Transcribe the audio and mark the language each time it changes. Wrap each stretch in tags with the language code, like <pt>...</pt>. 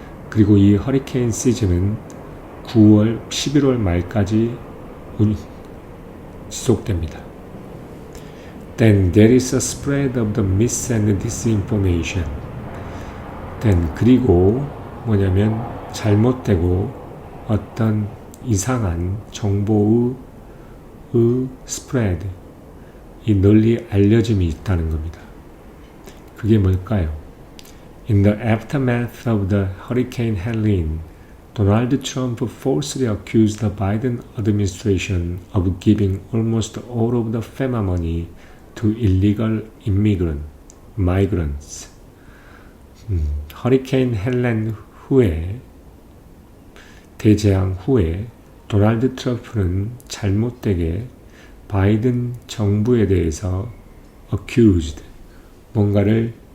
<ko>그리고 이 허리케인 시즌은 11월 말까지 지속됩니다.</ko> <en>Then there is a spread of the myths and disinformation.</en> <ko>그리고 뭐냐면 잘못되고 어떤 이상한 정보의 스프레드, 이 널리 알려짐이 있다는 겁니다. 그게 뭘까요?</ko> <en>In the aftermath of the Hurricane Helene, Donald Trump falsely accused the Biden administration of giving almost all of the FEMA money to illegal migrants.</en> <ko>허리케인 헬렌 후에, 대재앙 후에 도널드 트럼프는 잘못되게 바이든 정부에 대해서 accused, 뭔가를</ko>